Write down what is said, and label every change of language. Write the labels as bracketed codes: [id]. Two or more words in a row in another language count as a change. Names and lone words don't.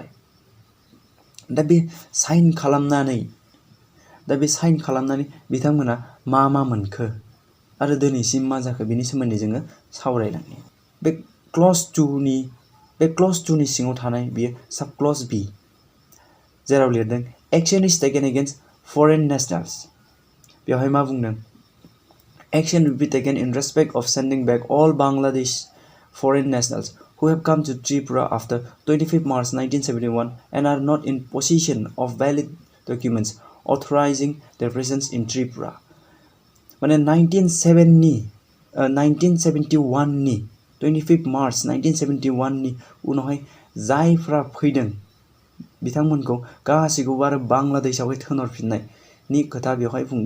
[brx] दा बे साइन खालामनानै बिथांमोना मा मोनखो आरो दिनैसिम मा जाखो बेनि सोमोन्दै जोङो सावरायलांनि। बे क्लज 2नि सिङाव थानाय बियो [en] sub clause B, [brx] जेराव लिरदों [en] action is taken against foreign nationals. [brx] बेवहाय मा बुंदों? [en] action will be taken in respect of sending back all Bangladesh foreign nationals who have come to Tripura after 25 March 1971 and are not in possession of valid documents authorizing their presence in Tripura. [brx] माने 1971नि 25 मार्च 1971नि उनावहाय जायफ्रा फैदों बिथांमोनखौ गासैखौबो आरो बांलादेशआवहाय थिनहरफिननायनि खोथा बेवहाय बुंदों।